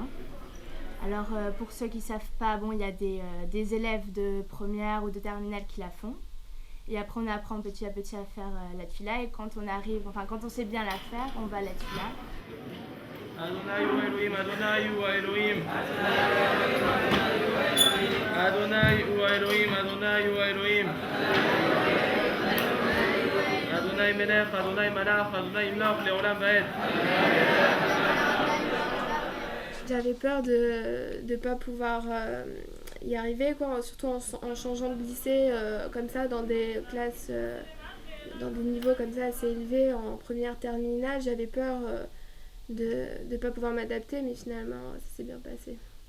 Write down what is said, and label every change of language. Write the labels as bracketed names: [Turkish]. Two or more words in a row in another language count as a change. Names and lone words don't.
[French] Alors, pour ceux qui ne savent pas, bon, il y a des élèves de première ou de terminale qui la font. Et après, on apprend petit à petit à faire la tefila. Et quand on sait bien la faire, on va à la tefila. [Hebrew] יהוה הוא האלהים, יהוה הוא האלהים. יהוה הוא האלהים, יהוה הוא האלהים. יהוה מלך, יהוה מלך, יהוה ימלך לעולם ועד. [French] J'avais peur de ne pas pouvoir y arriver, quoi, surtout en changeant de lycée comme ça, dans des classes, dans des niveaux comme ça assez élevés, en première terminale. J'avais peur de ne pas pouvoir m'adapter, mais finalement, ça s'est bien passé.